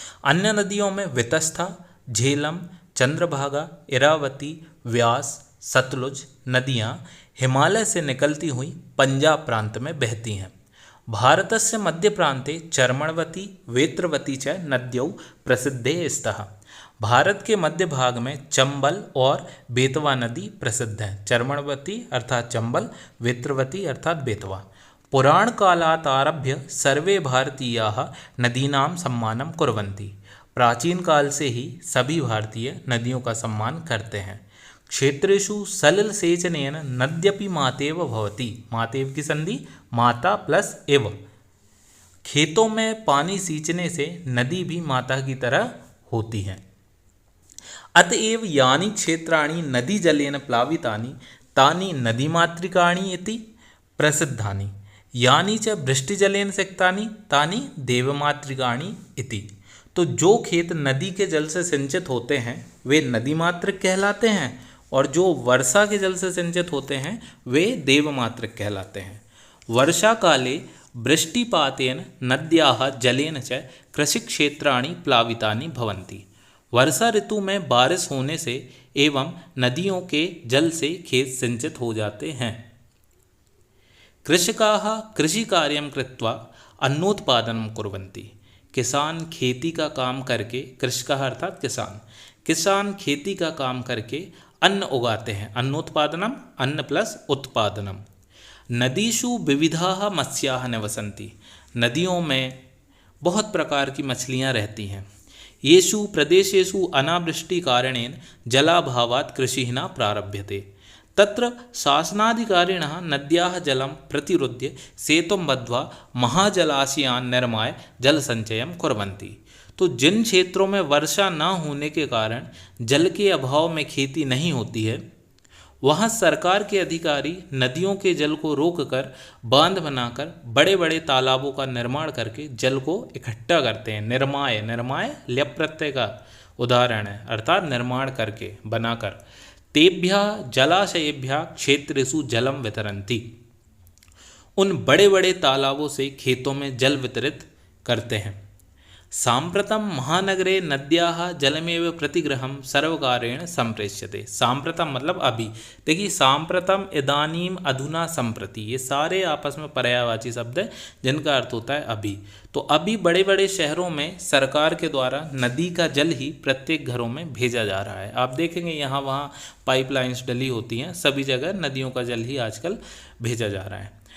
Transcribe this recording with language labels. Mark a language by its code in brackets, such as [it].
[hi] अन्य नदियों में वितस्ता झेलम चंद्रभागा इरावती व्यास सतलुज नदियाँ हिमालय से निकलती हुई पंजाब प्रांत में बहती हैं। [sa] भारतस्य मध्य प्रांते चर्मणवती वेत्रवती च नद्यौ प्रसिद्धे स्तः। [hi] भारत के मध्य भाग में चंबल और बेतवा नदी प्रसिद्ध है। चर्मणवती अर्थात चंबल, वेत्रवती अर्थात बेतवा। [sa] पुराण कालात् आरभ्य सर्वे भारतीयाः नदीनां सम्मानं कुर्वन्ति। [hi] प्राचीन काल से ही सभी भारतीय नदियों का सम्मान करते हैं। [sa] क्षेत्रेषु सलिल सेचनेन नद्यपि मातेव भवति। [hi] मातेव की संधि माता प्लस एव। खेतों में पानी सींचने से नदी भी माता की तरह होती है। [sa] अतएव यानि क्षेत्राणि नदी जलेन प्लावितानि तानि नदीमातृकाणि इति प्रसिद्धानि। यानि च वृष्टिजलेन सिक्तानि तानि देवमातृकाणि इति। [hi] तो जो खेत नदी के जल से सिंचित होते हैं वे नदीमातृक कहलाते हैं, और जो वर्षा के जल से सिंचित होते हैं वे देवमातृक कहलाते हैं। [sa] वर्षा काले वृष्टिपातेन नद्याः जलेन च कृषिक्षेत्राणि प्लावितानि भवन्ति। [hi] वर्षा ऋतु में बारिश होने से एवं नदियों के जल से खेत सिंचित हो जाते हैं। [sa] कृषकाः कृषिकार्यं कृत्वा अन्नोत्पादनं कुर्वन्ति। [hi] किसान खेती का काम करके, कृषकः अर्थात किसान खेती का काम करके अन्न उगाते हैं। अन्नोत्पादनम अन्न प्लस उत्पादनम। [sa] नदीषु विविधाः मत्स्याः निवसन्ति। [hi] नदियों में बहुत प्रकार की मछलियाँ रहती हैं। [sa] येषु प्रदेशेषु अनावृष्टिकारणेन जलाभावात् कृषिः न प्रारभ्यते तत्र शासनाधिकारिणः नद्याः जलं प्रतिरुध्य सेतुं बद्ध्वा महाजलाशयान् निर्माय जलसंचयं कुर्वन्ति। [hi] तो जिन क्षेत्रों में वर्षा न होने के कारण जल के अभाव में खेती नहीं होती है, वहाँ सरकार के अधिकारी नदियों के जल को रोककर बांध बनाकर बड़े बड़े तालाबों का निर्माण करके जल को इकट्ठा करते हैं। निर्माय, निर्माय ल्यप प्रत्यय का उदाहरण है, अर्थात निर्माण करके, बनाकर। [sa] तेभ्यः जलाशयेभ्यः क्षेत्रेषु जलम वितरन्ति, [hi] उन बड़े बड़े तालाबों से खेतों में जल वितरित करते हैं। [sa] साम्प्रतं महानगरे नद्याः जलमेव प्रतिगृहं सर्वकारेण संप्रेष्यते। [hi] साम्प्रतं मतलब अभी। देखिए साम्प्रतं, इदानीम, अधुना, संप्रति, ये सारे आपस में पर्यायवाची शब्द हैं जिनका अर्थ होता है अभी। तो अभी बड़े बड़े शहरों में सरकार के द्वारा नदी का जल ही प्रत्येक घरों में भेजा जा रहा है। आप देखेंगे यहाँ वहाँ पाइपलाइंस डली होती हैं, सभी जगह नदियों का जल ही आजकल भेजा जा रहा है।